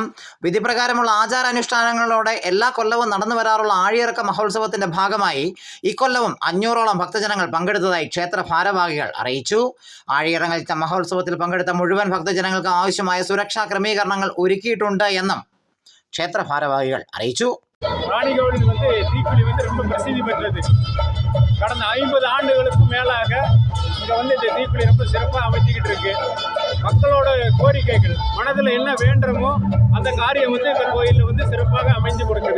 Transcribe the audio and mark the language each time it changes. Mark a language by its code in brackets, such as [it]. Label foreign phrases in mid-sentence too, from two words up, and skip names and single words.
[ml] വിധിപ്രകാരമുള്ള ആചാരാനുഷ്ഠാനങ്ങളോടെ എല്ലാ കൊല്ലവും നടന്നു വരാറുള്ള ആഴിയിറക്ക മഹോത്സവത്തിൻ്റെ ഭാഗമായി ഇക്കൊല്ലവും 500ഓളം ഭക്തജനങ്ങൾ പങ്കെടുത്തതായി ക്ഷേത്ര ഭാരവാഹികൾ അറിയിച്ചു. ആഴിയിറങ്ങൽ മഹോത്സവത്തിൽ പങ്കെടുത്ത മുഴുവൻ ഭക്തജനങ്ങൾക്ക് ആവശ്യമായ സുരക്ഷാ ക്രമീകരണങ്ങൾ ഒരുക്കിയിട്ടുണ്ട് എന്നും ക്ഷേത്ര ഭാരവാഹികൾ അറിയിച്ചു. [ta] ராணிகோவில் தீக்குழி ரொம்ப பிரசித்தி பெற்றது. கடந்த 50 ஆண்டுகளுக்கும் மேலாக இங்கே இந்த தீக்குழி ரொம்ப சிறப்பாக அமைச்சிக்கிட்டு இருக்கு. மக்களோட கோரிக்கைகள் மனதில் என்ன வேண்டுமோ அந்த காரியம் இந்த கோயிலில் சிறப்பாக அமைஞ்சு கொடுக்குது.